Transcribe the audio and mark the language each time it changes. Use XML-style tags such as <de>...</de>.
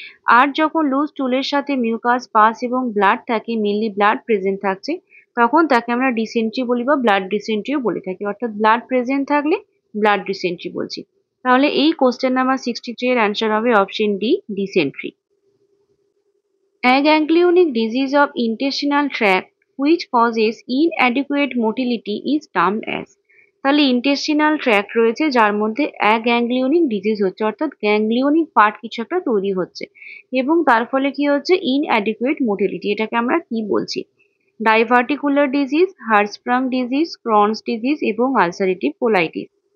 <bn>আর যখন লুজ টুলের সাথে মিউকাস, পাস এবং ব্লাড থাকে, মেনলি ব্লাড প্রেজেন্ট থাকছে, তখন তাকে আমরা ডিসেন্ট্রি বলি বা ব্লাড ডিসেন্ট্রিও বলে থাকি। অর্থাৎ ব্লাড প্রেজেন্ট থাকলে ব্লাড ডিসেন্ট্রি বলছি। তাহলে এই কোশ্চেন নাম্বার 63 এর অ্যান্সার হবে option D, dysentery.</bn> <en>Aganglionic disease of intestinal tract which causes inadequate motility is termed as।</en> <bn>তাহলে ইন্টেস্টিনাল ট্র্যাক্ট রয়েছে যার মধ্যে অ্যাগ্যাংলিওনিক ডিজিজ হচ্ছে, অর্থাৎ গ্যাংলিওনিক পার্ট কিছু একটা তৈরি হচ্ছে এবং তার ফলে কি হচ্ছে, ইনঅ্যাডিকুয়েট মোটিলিটি। এটাকে আমরা কি বলছি? Diverticular disease, হার্সপ্রাং disease, Crohn's disease এবং আলসারেটিভ কোলাইটিস।</bn>